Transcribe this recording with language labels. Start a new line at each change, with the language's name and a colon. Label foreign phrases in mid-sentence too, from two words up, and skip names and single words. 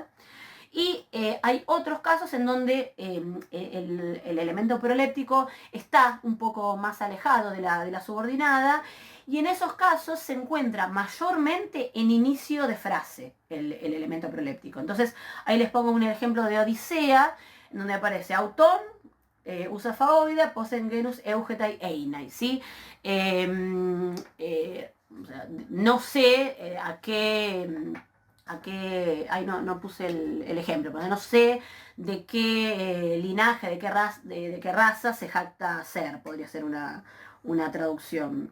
Spanish: Y hay otros casos en donde el elemento proléptico está un poco más alejado de la subordinada y en esos casos se encuentra mayormente en inicio de frase el elemento proléptico. Entonces ahí les pongo un ejemplo de Odisea, en donde aparece
Greek: αὐτὸν οὐ σάφα οἶδα πόθεν γένος εὔχεται εἶναι,
Spanish: ¿sí? O sea, no sé ay, no puse el ejemplo, pero no sé de qué linaje, de qué raza se jacta ser, podría ser una traducción.